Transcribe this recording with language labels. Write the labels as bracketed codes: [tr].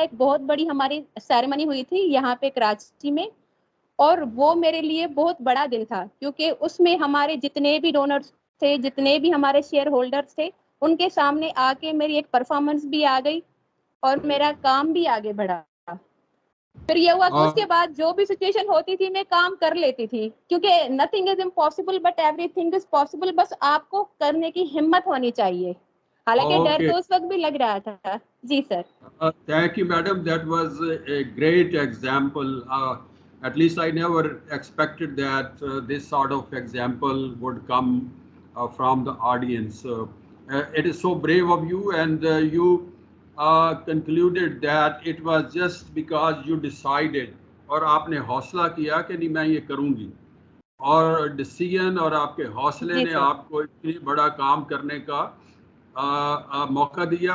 [ur] ایک بہت بڑی ہماری سیریمنی ہوئی تھی یہاں پہ کراچی میں، اور وہ میرے لیے بہت بڑا دن تھا، کیونکہ اس میں ہمارے جتنے بھی ڈونرز تھے، جتنے بھی ہمارے شیئر ہولڈرز تھے، ان کے سامنے آ کے میری ایک پرفارمنس بھی آ گئی اور میرا کام بھی آگے بڑھا. پھر یہ ہوا کہ اس کے بعد جو بھی سچویشن ہوتی تھی میں کام کر لیتی تھی، کیونکہ [en] Nothing is impossible but everything is possible. [ur] بس آپ کو کرنے کی ہمت ہونی چاہیے، حالانکہ ڈر [en] Okay. [ur] تو اس وقت بھی لگ رہا تھا. جی سر. [en] Thank you, madam. That was a great example. At least I never expected that this sort of example would come from the audience. It is so brave of you, and you concluded that it was just because you decided [ur] اور آپ نے حوصلہ کیا کہ نہیں میں یہ کروں گی، اور ڈسیزن اور آپ کے حوصلے جی نے سر. آپ کو اتنی بڑا کام کرنے کا موقع دیا.